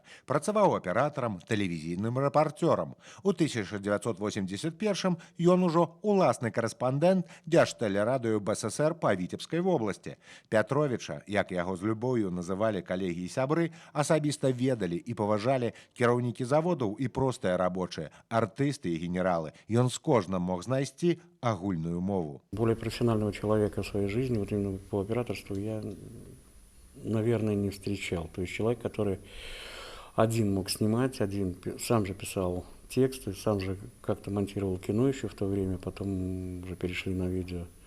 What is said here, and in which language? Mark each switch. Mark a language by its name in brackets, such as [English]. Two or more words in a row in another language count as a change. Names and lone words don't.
[Belarusian] Працаваў аператарам, тэлевізійным рэпарцёрам. У 1981 ён ужо уласны карэспандэнт Дзяржтэлерадыё БССР па Віцебскай вобласці. Пятровича, як яго з любоўю называлі калегі і сябры, асабіста ведалі і паважалі кіраўнікі заводаў і простыя рабочыя, артысты і генералы. Ён з кожным мог знайсці огульную мову. [Russian] Более профессионального человека в своей жизни, вот именно по операторству, я, наверное, не встречал. То есть человек, который один мог снимать, один сам же писал тексты, сам же как-то монтировал кино еще в то время, потом уже перешли на видео.